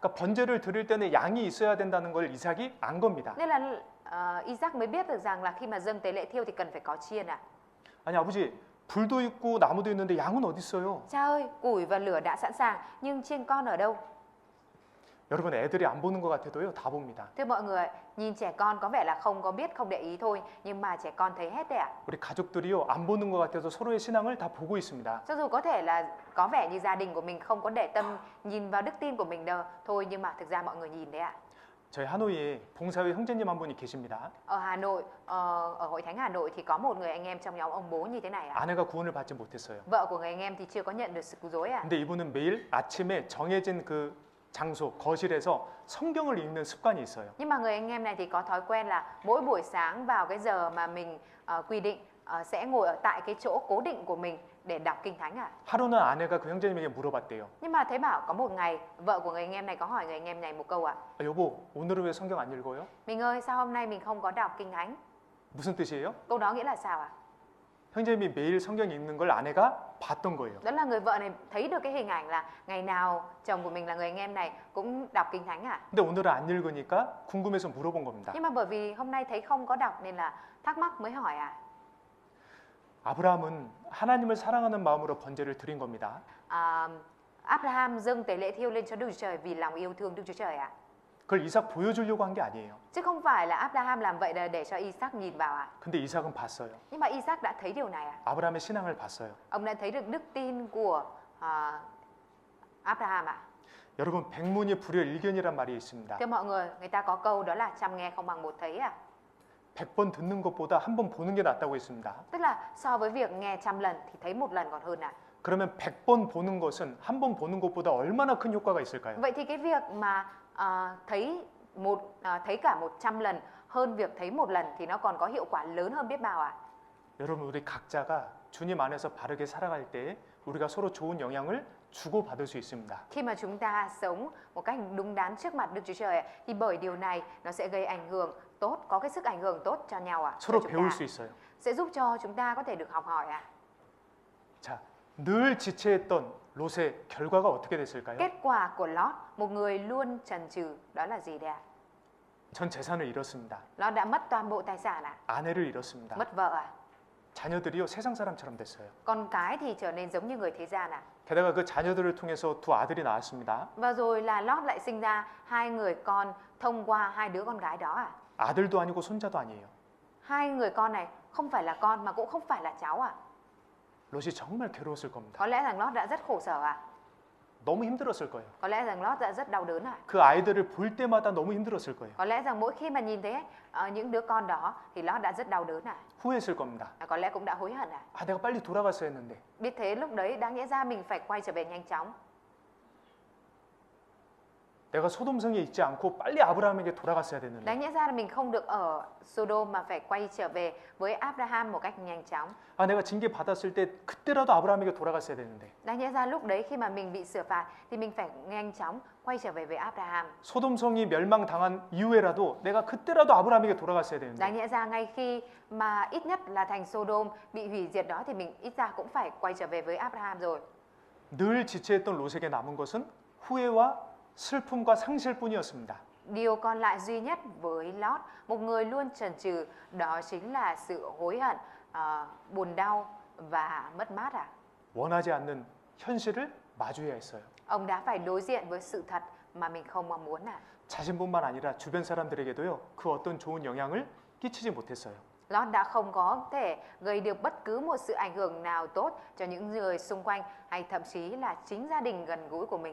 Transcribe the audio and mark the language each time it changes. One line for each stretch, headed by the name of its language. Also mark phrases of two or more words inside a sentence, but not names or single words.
Korean: 그러니까 번제를 드릴 때는 양이 있어야 된다는 걸 이삭이 안 겁니다.
Vietnamese: Nên là Isaac mới biết được rằng là khi mà dâng tế lễ thiêu thì cần phải có chiên ạ.
Korean: 아니 아버지, 불도 있고 나무도 있는데 양은 어디 있어요?
Vietnamese: Cha ơi, củi và lửa đã sẵn sàng nhưng chiên con ở đâu?
Korean: 여러분 애들이 안 보는 것 같아도요 다 봅니다.
Vietnamese: Thưa mọi người, nhìn trẻ con có vẻ là không có biết, không để ý thôi, nhưng mà trẻ con thấy hết đấy ạ.
Korean: 우리 가족들이요 안 보는 것 같아도 서로의 신앙을 다 보고 있습니다.
Vietnamese: Cho dù có thể là có vẻ như gia đình của mình không có để tâm nhìn vào đức tin của mình đâu thôi, nhưng mà thực ra mọi người nhìn đấy ạ.
Korean: 저희 하노이에 봉사회 형제님 한 분이 계십니다.
Vietnamese: Ở Hà Nội, ở Hội Thánh Hà Nội thì có một người anh em trong nhóm ông bố như thế này ạ.
Korean: 아내가 구원을 받지 못했어요.
Vietnamese: Vợ của người anh em thì chưa có nhận được sự cứu rỗi ạ.
Korean: 근데 이분은 매일 아침에 정해진 그 장소 거실에서 성경을 읽는 습관이 있어요.
Vietnamese: Nhưng mà người anh em này thì có thói quen là mỗi buổi sáng vào cái giờ mà mình quy định sẽ ngồi ở tại cái chỗ cố định của mình để đọc kinh thánh ạ.
Korean: 하루는 아내가 그 형제님에게 물어봤대요.
Vietnamese: Nhưng mà thế bảo có một ngày vợ của người anh em này có hỏi người anh em này một câu ạ.
Korean: 여보, 오늘은 왜 성경 안 읽어요?
Vietnamese: Mình ơi, sao hôm nay mình không có đọc kinh thánh?
Korean: 무슨 뜻이에요?
Vietnamese: Câu đó nghĩa là sao ạ?
Korean: 형제님이 매일 성경 읽는 걸 아내가 봤던 거예요.
Vietnamese: Đó là người vợ này thấy được cái hình ảnh là ngày nào chồng của mình là người anh em này cũng đọc kinh thánh ạ.
Korean: 근데 오늘은 안 읽으니까 궁금해서 물어본 겁니다.
Vietnamese: Nhưng mà bởi vì hôm nay thấy không có đọc nên là thắc mắc mới hỏi ạ.
Korean: 아브라함은 하나님을 사랑하는 마음으로 번제를 드린 겁니다.
Vietnamese: Abraham dâng tế lễ thiêu lên cho Đức Chúa Trời vì lòng yêu thương Đức Chúa Trời ạ.
Korean: 그걸 이삭 보여주려고 한 게 아니에요.
Vietnamese: Chứ không phải là Abraham làm vậy là để cho Isaac nhìn vào ạ.
Korean: 근데 이삭은 봤어요.
Vietnamese: Nhưng mà Isaac đã thấy điều này ạ.
Korean: 아브라함의 신앙을 봤어요.
Vietnamese: Ông đã thấy được đức tin của Abraham ạ.
Korean: 여러분, 백문이 불여일견이란 말이 있습니다.
Vietnamese: Thưa mọi người ta có câu đó là trăm nghe không bằng một thấy ạ.
Korean: 100번 듣는 것보다 한 번 보는 게 낫다고 했습니다.
Vietnamese: Tức là so với việc nghe 100 lần thì thấy một lần còn hơn ạ.
Korean: 그러면 100번 보는 것은 한 번 보는 것보다 얼마나 큰 효과가 있을까요?
Vietnamese: Vậy thì cái việc mà thấy cả 100 lần hơn việc thấy một lần thì nó còn có hiệu quả lớn hơn biết bao ạ.
Korean: 여러분, 우리 각자가 주님 안에서 바르게 살아갈 때 우리가 서로 좋은 영향을 주고받을 수 있습니다.
Vietnamese: Khi mà chúng ta sống một cách đúng đắn trước mặt Đức Chúa Trời thì bởi điều này nó sẽ gây ảnh hưởng tốt, có cái sức ảnh hưởng tốt cho nhau ạ.
Korean: 서로 배울 수 있어요.
Vietnamese: Sẽ giúp cho chúng ta có thể được học hỏi ạ.
Korean: 자, 늘 지체했던 롯의 결과가 어떻게 됐을까요?
Vietnamese: Kết quả của Lót, một người luôn chần chừ, đó là gì đây ạ?
Korean: 전 재산을 잃었습니다.
Vietnamese: Lót đã mất toàn bộ tài sản ạ,
Korean: 아내를 잃었습니다.
Vietnamese: mất vợ ạ.
Korean: 자녀들이요 세상 사람처럼 됐어요.
Vietnamese: Con cái thì trở nên giống như người thế gian ạ.
Korean: 게다가 그 자녀들을 통해서 두 아들이 나왔습니다.
Vietnamese: Và rồi là Lót lại sinh ra hai người con thông qua hai đứa con gái đó ạ.
Korean: 아들도 아니고 손자도 아니에요.
Vietnamese: Hai người con này không phải là con mà cũng không phải là cháu ạ.
Korean: 롯이 정말 괴로웠을 겁니다.
Vietnamese: Có lẽ rằng Lót đã rất khổ sở ạ.
Korean: 너무 힘들었을 거예요.
Vietnamese: Có lẽ rằng Lót đã rất đau đớn ạ.
Korean: 그 아이들을 볼 때마다 너무 힘들었을 거예요.
Vietnamese: Có lẽ rằng mỗi khi mà nhìn thấy những đứa con đó thì Lót đã rất đau đớn ạ.
Korean: 후회했을 겁니다.
Vietnamese: Có lẽ cũng đã hối hận ạ.
Korean: 아, 내가 빨리 돌아갔어야 했는데.
Vietnamese: Biết thế lúc đấy đáng nhẽ ra mình phải quay trở về nhanh chóng.
Korean: 내가 소돔성에 있지 않고 빨리 아브라함에게 돌아갔어야 됐는데.
Vietnamese: Đáng nhẽ ra là mình không được ở Sodom mà phải quay trở về với Abraham một cách nhanh chóng.
Korean: 아, 내가 징계 받았을 때 그때라도 아브라함에게 돌아갔어야 됐는데.
Vietnamese: Đáng nhẽ ra lúc đấy khi mà mình bị xử phạt thì mình phải nhanh chóng quay trở về với Abraham.
Korean: 소돔성이 멸망당한 이후에라도 내가 그때라도 아브라함에게 돌아갔어야 되는데.
Vietnamese: Đáng nhẽ ra ngay khi mà ít nhất là thành Sodom bị hủy diệt đó thì mình ít ra cũng phải quay trở về với Abraham rồi.
Korean: 늘 지체했던 롯에게 남은 것은 후회와 슬픔과 상실뿐이었습니다.
Vietnamese: Điều còn lại duy nhất với Lót, một người luôn chần chừ, đó chính là sự hối hận, buồn đau và mất mát ạ.
Korean: 원하지 않는 현실을 마주해야 했어요.
Vietnamese: Ông đã phải đối diện với sự thật mà mình không mong muốn ạ.
Korean: 자신뿐만 아니라 주변 사람들에게도요. 그 어떤 좋은 영향을 끼치지 못했어요.
Vietnamese: Lót đã không có thể gây được bất cứ một sự ảnh hưởng nào tốt cho những người xung quanh hay thậm chí là chính gia đình gần gũi của mình.